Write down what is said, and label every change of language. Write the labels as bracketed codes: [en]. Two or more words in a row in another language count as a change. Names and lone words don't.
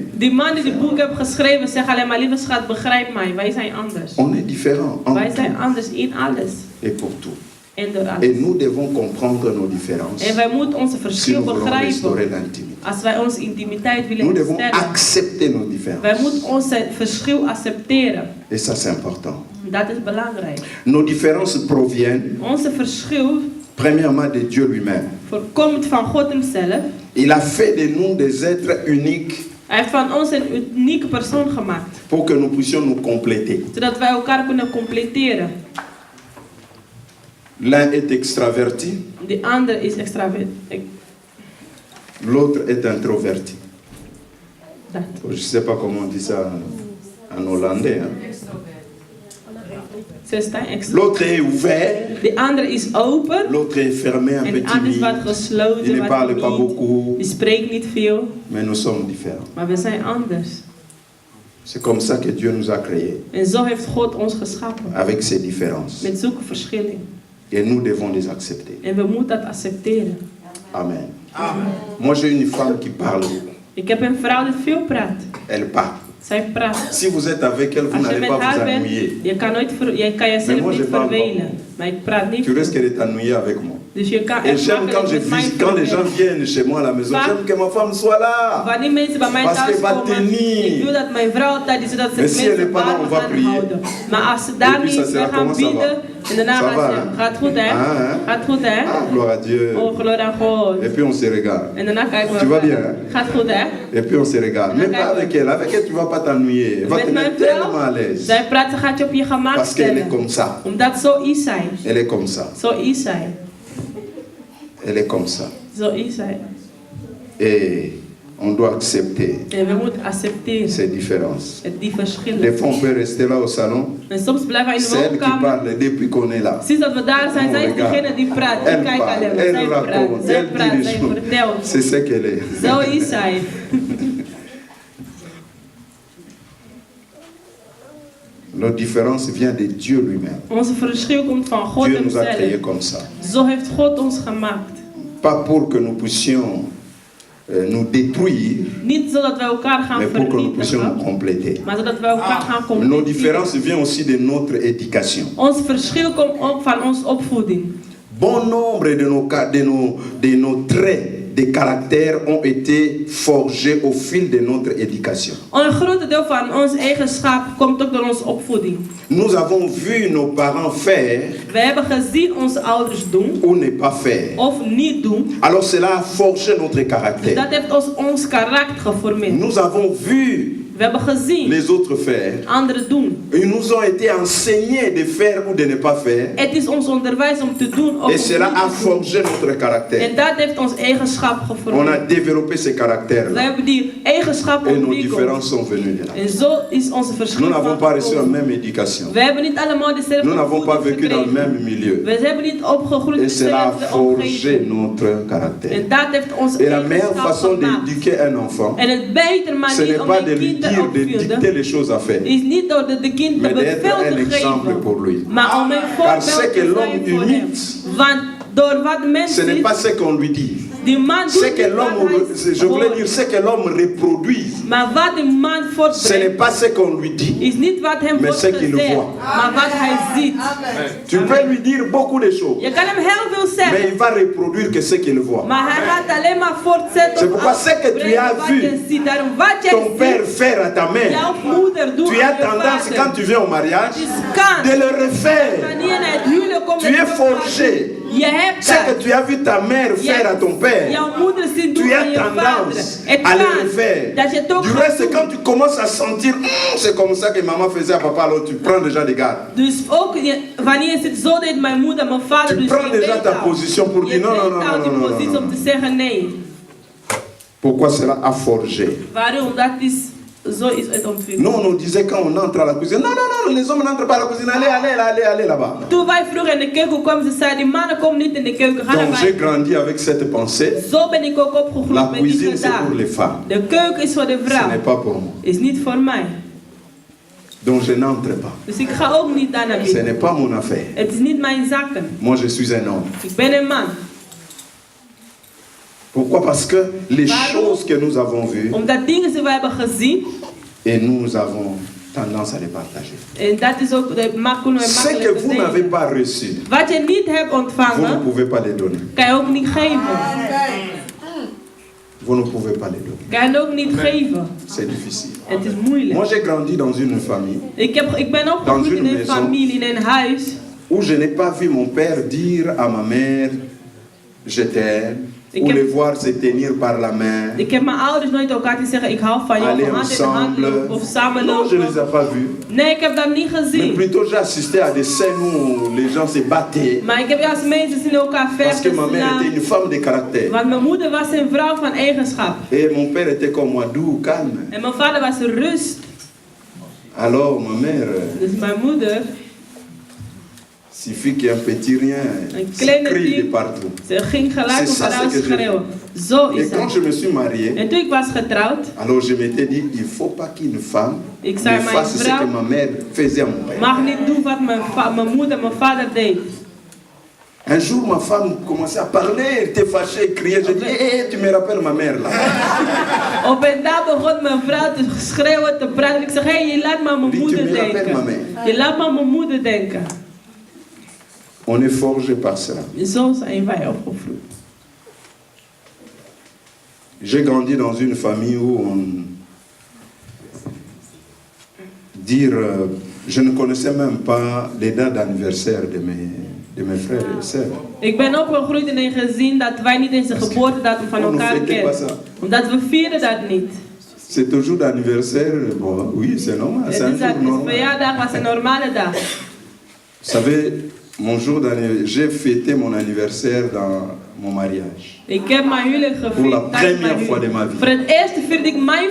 [nl] Die man die het boek heeft geschreven zegt alleen maar: lieve schat, begrijp mij, wij zijn anders. [fr] On est différents en [nl] Wij [fr] tout [nl] zijn anders in alles [fr] et pour tout. [nl] en door [fr] Et [nl] alles. [fr] nous devons comprendre nos différences [nl] En wij moeten onze [fr] si [nl] verschil [fr] nous voulons restaurer [nl] begrijpen. [fr] l'intimité. [nl] Als wij onze intimiteit willen [fr] Nous devons [nl] herstellen. [fr] accepter nos [nl] Wij [fr] différences. [nl] moeten onze verschil accepteren. [fr] Et ça, c'est important. [nl] Dat is belangrijk. [fr] Nos différences proviennent, [nl] Onze verschil [fr] premièrement, de Dieu lui-même. [nl] voorkomt van God hemzelf. [fr] Il a fait de nous des êtres uniques [nl] Hij heeft van ons een unieke persoon gemaakt. [fr] pour que nous puissions nous compléter. [nl] Zodat wij elkaar kunnen completeren. [fr] L'un est extraverti, [nl] De ander is extravert. [fr] l'autre est introverti. [nl] Dat. [fr] Je ne sais pas comment on dit ça en hollandais. Hein. [nl] Ze staan extra. [fr] L'autre est ouvert, [nl] De ander is open. [fr] l'autre est fermé, un [nl] En [fr] peu [nl] de ander is wat [fr] timide. Il [nl] gesloten, [fr] ne [nl] wat [fr] parle pas [nl] niet. [fr] beaucoup, [nl] Die spreekt niet veel. [fr] mais nous sommes différents. [nl] Maar we zijn anders. [fr] C'est comme ça que Dieu nous a créés, [nl] En zo heeft God ons geschapen. [fr] avec ces différences. [nl] Met zulke verschillen. [fr] Et nous devons les accepter. [nl] En we moeten dat accepteren. [fr] Amen. Moi, j'ai une femme qui parle. [nl] Ik heb een vrouw die veel praat. [fr] Elle parle. [nl] Zij praat. [fr] Si vous êtes avec elle, vous [nl] Als je [fr] n'allez [nl] met [fr] pas vous [nl] haar bent, [fr] ennuyer. [nl] je kan jezelf [fr] moi, je [nl] niet [fr] parle [nl] vervelen. Maar ik praat niet. [fr] Tu risques de t'ennuyer avec moi. [nl] Dus je kan [fr] Et [nl] echt [fr] j'aime quand, [nl] makkelijk met mij [fr] quand les gens [nl] vervelen. [fr] viennent chez moi à la maison, j'aime que ma femme soit là. [nl] Wanneer mensen bij mij [fr] Parce [nl] thuis [fr] qu'elle va [nl] komen, [fr] tenir. [nl] ik wil dat mijn vrouw tijd is, zodat ze [fr] Mais si elle [nl] mensen [fr] est pas là, [nl] warm [fr] on va [nl] gaan [fr] prier. [nl] houden. Maar als ze daar [fr] Et puis [nl] niet [fr] ça [nl] is, we [fr] sera [nl] gaan [fr] comment ça va? [nl] bieden. En daarna [fr] Ça [nl] gaan [fr] va, [nl] ze, [fr] hein? [nl] gaat goed hè? [fr] Ah, hein? [nl] Gaat goed hè? [fr] Ah, gloire à Dieu. [nl] Oh, glorie aan God. [fr] Et puis on se regarde. [nl] En daarna kijken we [fr] Tu vas [nl] verder. [fr] bien, hein? [nl] Gaat goed hè? [fr] Et puis on se regarde. Mais pas avec elle. Avec elle, tu ne vas pas t'ennuyer. Elle va te [nl] Met mijn [fr] mettre tellement à [nl] vrouw, [fr] l'aise. [nl] zij praat, ze gaat je op je gemak [fr] Parce qu'elle est [nl] stellen. [fr] comme ça. [nl] Omdat zo is zij. [fr] Elle est comme ça. [nl] Zo is zij. [fr] Elle est comme ça. [nl] Zo is zij. [fr] Et On doit accepter [nl] En we moeten accepteren [fr] ces différences. [nl] die verschillen. [fr] Des fois, on peut rester là au salon. [nl] En soms blijven we in de [fr] C'est elle qui [nl] woonkamer. [fr] parle depuis qu'on est là. [nl] Sinds dat we daar zijn, zij is degene die praat. Ik [fr] Elle [nl] kijk [fr] parle, [nl] alleen maar. [fr] elle [nl] Zij praat, [fr] raconte, [nl] zij [fr] elle [nl] praat, [fr] dit [nl] zij [fr] des choses. [nl] vertelt. [fr] C'est ce qu'elle est. [nl] Zo is zij. [fr] Notre différence vient de Dieu lui-même. [nl] Onze verschil komt van God [fr] Dieu nous a créés [nl] hemzelf. [fr] comme ça. [nl] Zo heeft God ons gemaakt. [fr] Pas pour que nous puissions nous détruire, [nl] Niet zodat wij elkaar gaan [fr] mais pour que nous puissions nous [nl] vernietigen, [fr] compléter. [nl] maar zodat wij elkaar gaan [fr] Nos [nl] completeren. [fr] différences viennent aussi de notre éducation. [nl] Ons verschil komt ook van onze opvoeding. [fr] Bon nombre de nos traits de caractère ont été forgés au fil de notre éducation. [nl] Een groot deel van ons eigenschap komt ook door onze opvoeding. [fr] Nous avons vu nos parents faire [nl] We hebben gezien onze ouders doen [fr] ou ne pas faire. [nl] of niet doen. [fr] Alors cela a forgé notre caractère. [nl] Dat heeft ons karakter geformeerd. [fr] Nous avons vu [nl] We hebben gezien [fr] les autres faire. [nl] anderen doen. [fr] Ils nous ont été enseignés de faire ou de ne pas faire. [nl] Het is ons onderwijs om te doen of [fr] Et cela [nl] om [fr] a [nl] niet te doen. [fr] forgé notre caractère. [nl] En dat heeft ons eigenschap [fr] On a [nl] geformeerd. [fr] développé ces [nl] We [fr] caractères-là. [nl] hebben die eigenschappen [fr] Et nos [nl] ontwikkeld. [fr] différences sont venues de là. [nl] En zo is onze verschil [fr] Nous n'avons pas reçu la [nl] gekomen. [fr] même éducation. [nl] We hebben niet allemaal dezelfde [fr] Nous n'avons pas [nl] opvoeding [fr] vécu dans le [nl] gekregen. [fr] même milieu. [nl] We hebben niet opgegroeid in [fr] Et cela a [nl] dezelfde [fr] forgé [nl] omgeving. [fr] notre caractère. [nl] En dat heeft ons [fr] Et la meilleure [nl] eigenschap [fr] façon [nl] gemaakt. [fr] d'éduquer un enfant, [nl] En het betere [fr] ce [nl] manier [fr] n'est [nl] om [fr] pas [nl] een [fr] de lui [nl] kind te [fr] dire de [nl] opvoeden [fr] dicter les choses à faire, [nl] is niet door de kind te [fr] mais d'être [nl] bevel [fr] un [nl] te [fr] exemple [nl] geven, [fr] pour lui. [nl] maar om een [fr] Car ce [nl] voorbeeld [fr] que [nl] te [fr] l'homme [nl] zijn voor hem. [fr] imite, [nl] Want door wat [fr] ce [nl] mensen [fr] n'est [nl] ziet, [fr] pas ce qu'on lui dit. [nl] die man [fr] Ce [nl] doet [fr] que [nl] niet wat [fr] l'homme, [nl] hij [fr] je voulais [nl] hoort. [fr] dire, ce que l'homme reproduit, [nl] Maar wat die man [fr] ce n'est [nl] voortbrengt, [fr] pas ce qu'on lui dit. [nl] is niet wat hem [fr] Mais [nl] wordt [fr] ce qu'il [nl] gezegd, [fr] voit. [nl] maar wat hij ziet. [fr] Tu peux lui dire beaucoup de choses, [nl] Je kan hem heel veel [fr] mais [nl] zeggen, [fr] il va reproduire que ce qu'il voit. [nl] maar hij gaat alleen maar voortzetten [fr] C'est [nl] op [fr] pourquoi ce que tu [nl] afbrengen [fr] as [nl] wat [fr] vu [nl] je ziet. Daarom wat jij [fr] Ton père [nl] ziet, [fr] faire à ta mère, [nl] jouw moeder doet [fr] tu [nl] aan [fr] as [nl] je [fr] tendance, [nl] vader. [fr] quand tu viens au mariage, [nl] Het is kans. [fr] de le refaire. [nl] Wanneer het huwelijk komt, [fr] Tu [nl] dat [fr] es [nl] je [fr] forgé. [nl] vader- Je hebt [fr] Ce que [nl] dat. [fr] tu as vu ta mère faire à ton père, [nl] Jouw moeder ziet [fr] tu [nl] doen [fr] as [nl] aan je vader. [fr] tendance [nl] Het [fr] à le [nl] kan [fr] refaire. [nl] dat je het ook [fr] Du [nl] gaat [fr] reste, [nl] doen. [fr] quand tu commences à sentir, c'est comme ça que maman faisait à papa, alors tu prends déjà des gardes. [nl] Dus ook wanneer je zit, zo deed mijn moeder, mijn vader. [fr] Tu [nl] Dus [fr] prends [nl] je [fr] déjà [nl] weet [fr] ta [nl] al. [fr] position pour [nl] Je [fr] dire non, non, [nl] weet [fr] non, [nl] al [fr] non, [nl] die [fr] non, non, [nl] positie [fr] non, [nl] om [fr] non. [nl] te zeggen nee. [fr] Pourquoi cela a forgé? [nl] Waarom? Dat is, zo is het ontwikkeld. [fr] Nous, on nous disait quand on entre à la cuisine, non, non, non, les hommes n'entrent pas à la cuisine, allez, allez, allez, allez là-bas. [nl] Toen wij vroeger in de keuken kwamen, ze zeiden, die mannen komen niet in de keuken, ga naar [fr] Donc j'ai [nl] buiten. [fr] grandi avec cette pensée, [nl] Zo ben ik ook [fr] la [nl] opgegroeid met die [fr] cuisine c'est pour les [nl] gedachte. [fr] femmes, [nl] De keuken is voor de [fr] ce [nl] vrouw, [fr] n'est pas pour moi. [nl] is niet voor mij. [fr] Donc je n'entre pas. [nl] Dus ik ga ook niet daar naar [fr] Ce [nl] binnen. [fr] n'est pas mon affaire. [nl] Het is niet mijn zaken. [fr] Moi je suis un homme. [nl] Ik ben een man. [fr] Pourquoi? Parce que les [nl] Waarom? [fr] choses que nous avons vues, [nl] Omdat dingen die we hebben gezien, [fr] et nous avons tendance à les partager. [nl] en dat is ook de kunnen we [fr] Ce [nl] makkelijk [fr] que vous n'avez [nl] delen. [fr] pas reçu, [nl] Wat je niet hebt [fr] vous ne [nl] ontvangen, [fr] pouvez pas les donner. [nl] kan je ook niet geven. [fr] Vous ne pouvez pas les donner. [nl] Kan je ook niet geven. [fr] C'est difficile. [nl] Het is moeilijk. [fr] Moi j'ai grandi dans une famille [nl] Ik ben opgegroeid in een familie, in een huis, [fr] où je n'ai pas vu mon père dire à ma mère je t'aime, [nl] Ik [fr] ou [nl] heb- [fr] les voir se tenir par la main, [nl] ik heb mijn ouders nooit elkaar te zeggen ik hou van je, [fr] aller [nl] of hand in de hand [fr] ensemble. [nl] lopen, of samen [fr] Non, je ne les ai [nl] lopen. [fr] pas vus. [nl] Nee, ik heb dat niet [fr] Mais [nl] gezien. [fr] plutôt j'ai assisté à des scènes où les gens se battaient [nl] Maar ik heb juist mensen zien elkaar [fr] parce que [nl] vechten. [fr] ma mère était une femme de caractère. [nl] Want mijn moeder was een vrouw van eigenschap. [fr] Et mon père était comme moi, doux, calme. [nl] En mijn vader was rust. [fr] Alors ma mère, [nl] Dus mijn moeder, [fr] suffit qu'il y ait un petit rien, [nl] Een [fr] ça [nl] kleine [fr] crie de [nl] diep. [fr] partout. [nl] ze ging gelijk [fr] C'est [nl] op [fr] ça, [nl] vrouw [fr] c'est que je- [nl] schreeuwen. Zo is [fr] Et quand je [nl] het. [fr] me suis marié, [nl] En toen ik was getrouwd, [fr] alors je m'étais dit, il ne faut pas qu'une femme [nl] Ik [fr] ne [nl] zei, mijn [fr] fasse ce [nl] vrouw [fr] que ma mère faisait à mon père. [nl] mag niet doen wat mijn moeder en mijn vader deed. [fr] Un jour, ma femme commençait à parler, elle était fâchée, elle criait. Je dis, tu me rappelles ma mère là. [nl] Op een dag begon mijn vrouw te schreeuwen, te praten. Ik zeg, hé, je laat maar mijn Die moeder [fr] tu me rappelles, [nl] denken. [fr] maman. [nl] Je laat maar mijn moeder denken. [fr] On est forgé par cela. [nl] Zo zijn wij opgevoed. [fr] J'ai grandi dans une famille où on... je ne connaissais même pas les dates d'anniversaire de mes frères et sœurs. [nl] Ik ben opgegroeid in een gezin dat wij niet eens de geboortedatum van [fr] On ne [nl] elkaar [fr] fêtait pas [nl] kennen. [fr] ça. [nl] Omdat we vieren dat niet. [fr] C'est toujours d'anniversaire, bon, oui, c'est normal, [nl] Het [fr] c'est un [nl] is [fr] jour [nl] dat [fr] normal. [nl] verjaardag was een normale dag. [fr] Vous savez, j'ai fêté mon anniversaire dans mon mariage. [nl] Ik heb mijn huwelijk [fr] Pour la [nl] gevierd tijdens mijn [fr] première fois de [nl] huwelijk. [fr] ma vie. [nl] Voor het eerst vierde ik mijn